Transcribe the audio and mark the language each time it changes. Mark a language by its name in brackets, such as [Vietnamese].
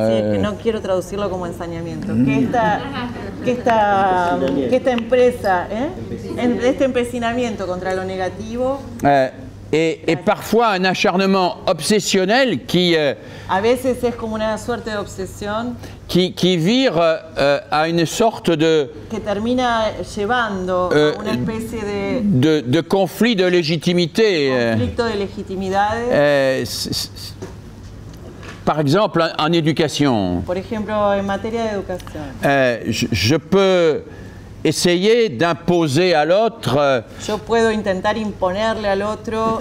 [Spanish] que no quiero traducirlo como ensañamiento, que esta empresa, este empecinamiento contra lo negativo, [French] et parfois un acharnement obsessionnel qui [Spanish] a veces es como una suerte de obsesión [French] qui vire à une sorte [Spanish] que termina llevando a una especie [French] de conflit de légitimité. [Spanish] Conflicto de legitimidades. [French] Par exemple, en éducation, [Spanish] por ejemplo, en materia de educación, [French] je peux essayer d'imposer à l'autre [Spanish] yo puedo intentar imponerle al otro